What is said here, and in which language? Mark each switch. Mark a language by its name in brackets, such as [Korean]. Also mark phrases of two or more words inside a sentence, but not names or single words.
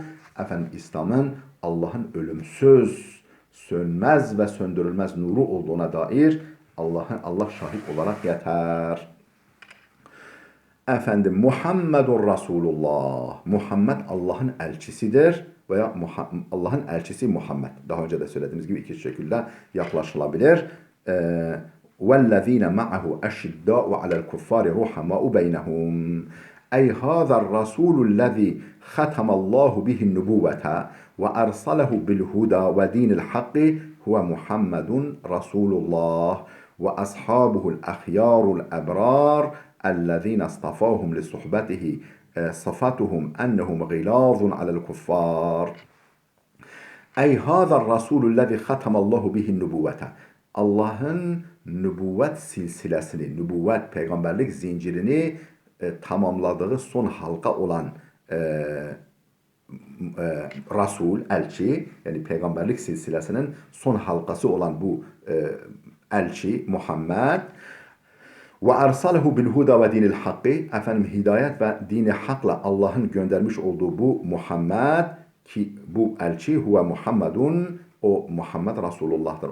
[Turkish] İslam'ın Allah'ın ölümsüz, sönmez ve söndürülmez nuru olduğuna dair Allah şahit olarak yeter. [Arabic] محمد رسول الله. [Turkish] Muhammed Allah'ın elçisidir veya Allah'ın elçisi Muhammed. Daha önce de söylediğimiz gibi iki şekilde yaklaşılabilir. [Arabic] وَالَّذ۪ينَ مَعَهُ أَشِدَّاءُ عَلَى الْكُفَّارِ رُحَمَاءُ بَيْنَهُمْ أي هذا الرسول الذي ختم الله به النبوة وأرسله بالهدى ودين الحق هو محمد رسول الله وأصحابه الأخيار الأبرار الذين اصطفاهم لصحبته صفتهم أنهم غلاظ على الكفار أي هذا الرسول الذي ختم الله به النبوة [Turkish] Allah'ın nübüvvet silsilesini, nübüvvet peygamberlik zincirini tamamladığı son halka olan Resul, elçi, yani peygamberlik silsilesinin son halkası olan bu elçi Muhammed [Arabic] وأرسله بالهدى ودين الحق, [Turkish] hidayet ve dini hakla Allah'ın göndermiş olduğu bu Muhammed, ki bu elçi [Arabic] هو محمد, [Turkish] o Muhammed Resulullah'tır.